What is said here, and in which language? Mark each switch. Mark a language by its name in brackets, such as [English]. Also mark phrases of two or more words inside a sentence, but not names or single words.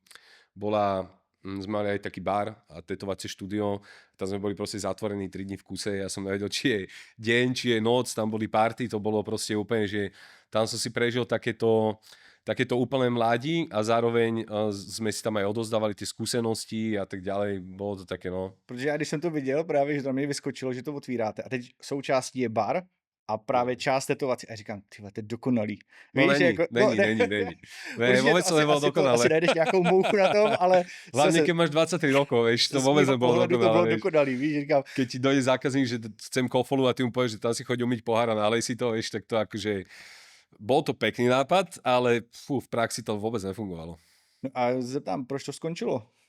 [Slovak] sme mali aj taký bar a tetovacie štúdio, tam sme boli proste zatvorení 3 dní v kuse, ja som nevedel, či je deň, či je noc, tam boli party, to bolo proste úplne, že tam som si prežil takéto úplné mladí a zároveň sme si tam aj odozdávali tie skúsenosti a tak ďalej, bolo to také, no. [Czech] Protože já když jsem to viděl právě, že tam mě vyskočilo, že to otvíráte a teď součástí je bar a právě část tetovací. A říkám, tyhle, to je dokonalý. No víš, není, jako, není. [Slovak] Ne, vôbec to nebolo dokonalé. [Czech] Asi najdeš nějakou mouchu na tom, ale... [Slovak] Hlavne, keď máš 23 rokov, vieš, to vôbec nebolo dokonalé. [Czech] To bolo dokonalý, víš, říkám. [Slovak] Keď ti dojde zákazník, že chcem kofolu a ty mu povieš, že tam si chodí umyť pohár a nalej si to, vieš, tak to akože... Bol to pekný nápad, ale v praxi to vôbec nefungovalo. [Czech] No a zeptám, proč to skončilo?